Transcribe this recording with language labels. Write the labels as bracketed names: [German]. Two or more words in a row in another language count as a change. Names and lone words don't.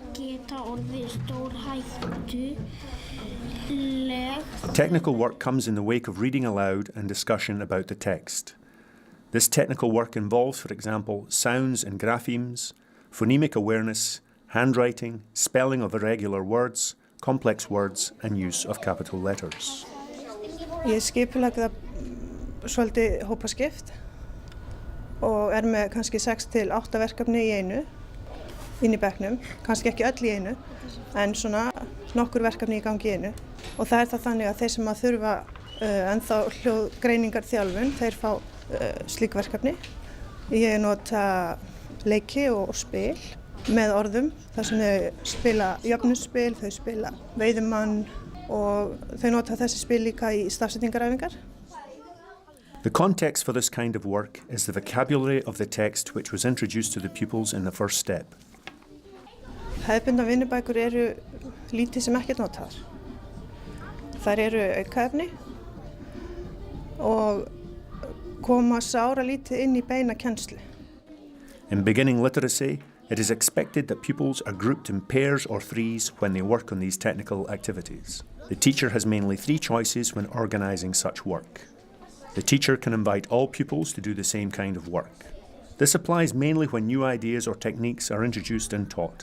[English] Technical work comes in the wake of reading aloud and discussion about the text. This technical work involves, for example, sounds and graphemes, phonemic awareness, handwriting, spelling of irregular words, complex words, and use of capital letters. [Icelandic] Ég skipulagði svolítið hópaskipt og með kannski 6 til 8 verkefni í einu inn í bekknum, kannski ekki öll í einu, en svona nokkur verkefni í gangi í einu. Og það það þannig að þeir sem að þurfa ennþá hljóðgreiningar þjálfun, þeir fá slík verkefni. Ég nota leiki og spil með orðum, þar sem þau spila jöfnuspil, þau spila veiðumann og þau nota þessi spil líka í stafsetningaræfingar. [English] The context for this kind of work is the vocabulary of the text which was introduced to the pupils in the first step. [Icelandic] Hefðbundnar vinnubækur eru lítið sem ekkert notaðar. Þær eru aukaefni og koma sáralítið inn í beina kennslu. [English] In beginning literacy, It is expected that pupils are grouped in pairs or threes when they work on these technical activities. The teacher has mainly 3 choices when organising such work. The teacher can invite all pupils to do the same kind of work. This applies mainly when new ideas or techniques are introduced and taught.